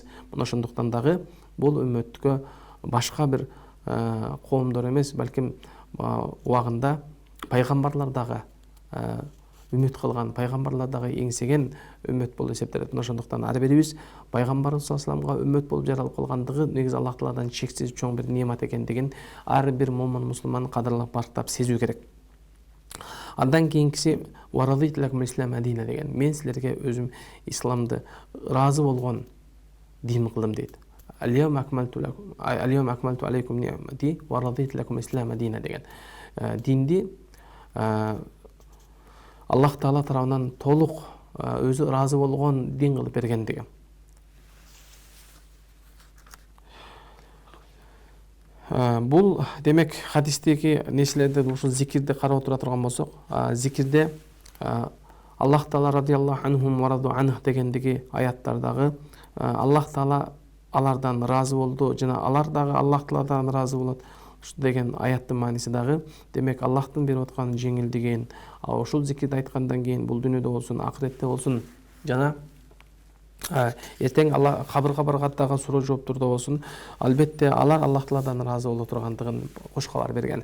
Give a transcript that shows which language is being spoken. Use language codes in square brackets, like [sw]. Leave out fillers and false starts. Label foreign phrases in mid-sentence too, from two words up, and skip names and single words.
[ky] Мына ошондуктан дагы бул үммөткө башка бир коомдор эмес, балким убагында пайгамбарлар дагы үмүт кылган, пайгамбарлар дагы эңсеген үммөт болуп эсептелет. Ошондуктан ар бирибиз пайгамбарыбыз [ar] صلى الله عليه وسلم [ky] үммөт болуп жаралып калгандыгы негизи Аллах Тааладан чексиз чоң бир немат экендигин ар бир момун мусулман кадырлап барктап сезүү керек. Андан кийинкиси [ar] "ورضيت لكم الإسلام دينا" [ky] деген, мен силерге өзүм исламды ыраазы болгон дин кылдым дейт. [ar] "اليوم أكملت عليكم نعمتي ورضيت لكم الإسلام دينا" [ky] деген динди Аллах Таала тарабынан толук өзү ыраазы болгон дин кылып бергендиги. Бул демек хадистеги нерселерди, ушул зикирди карап отура турган болсок, зикирде Аллах Таала [ar] رضي الله عنهم ورضوا [ky] анх дегендиги аяттардагы Аллах Таала алардан ыраазы болду жана алар дагы Аллах Тааладан ыраазы болот деген аяттын мааниси дагы демек Аллахтын берип аткан жеңилдигин, ушул зикирди айткандан кийин бул дүйнөдө болсун, акыретте болсун жана эртең Алла кабырга баргандагы суроо жооптурда болсун, албетте алар Аллах Тааладан ыраазы боло тургандыгын кош кабар берген.